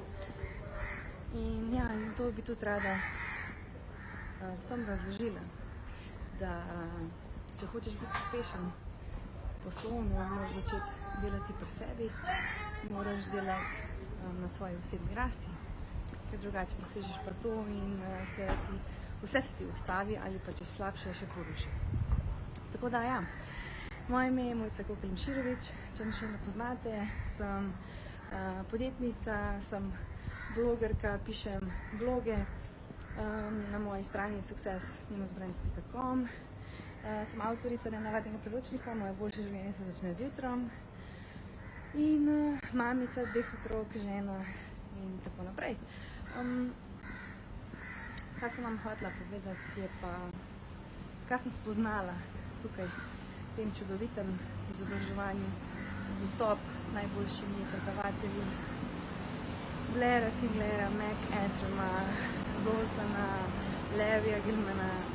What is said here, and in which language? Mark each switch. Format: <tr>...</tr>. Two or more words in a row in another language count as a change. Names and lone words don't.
<sl>In ja, in to bi tudi rada vsem razložila, da če hočeš biti uspešen poslovno, moraš začeti delati pri sebi, moraš delati na svoji osebni rasti, ker drugače dosežeš pa to in vse se ti ustavi ali pa če slabše še poruši. Tako da ja, moje ime je Mojca Kokelj-Miširović, če me še ne poznate, sem podjetnica, sem blogerka, pišem bloge na moji strani success-brands.com. Sem avtorica nenavadnega priročnika Moje boljše življenje se začne zjutraj in mamica 2 otrok, žena in tako naprej. Kaj sem vam hotela povedati, je pa, kaj sem spoznala tukaj v tem čudovitem izobraževanju z top najboljšimi predavatelji Blaira Singlera, Mac Antroma, Zoltana, Levija Gilmana,</sl>